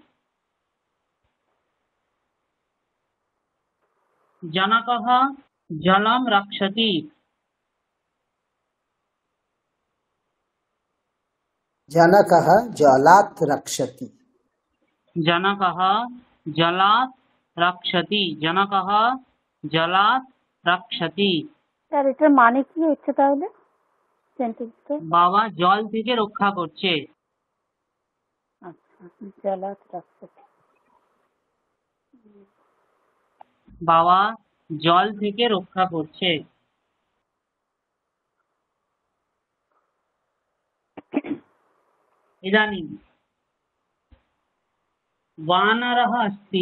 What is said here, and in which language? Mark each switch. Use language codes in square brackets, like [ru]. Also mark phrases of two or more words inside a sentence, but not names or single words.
[sa] जनकः जलं रक्षति। जनकः जलात् रक्षति। जनकः जलात् रक्षति। जनकः जलात् रक्षति। [bn] স্যার এটার মানে কি হচ্ছে তাহলে সেন্টেন্সটা? বাবা জল থেকে রক্ষা করছে। [sa] আচ্ছা, জলাৎ রক্ষতি। [bn] বাবা জল থেকে রক্ষা করছে। [sa] इदानीं वानरः अस्ति।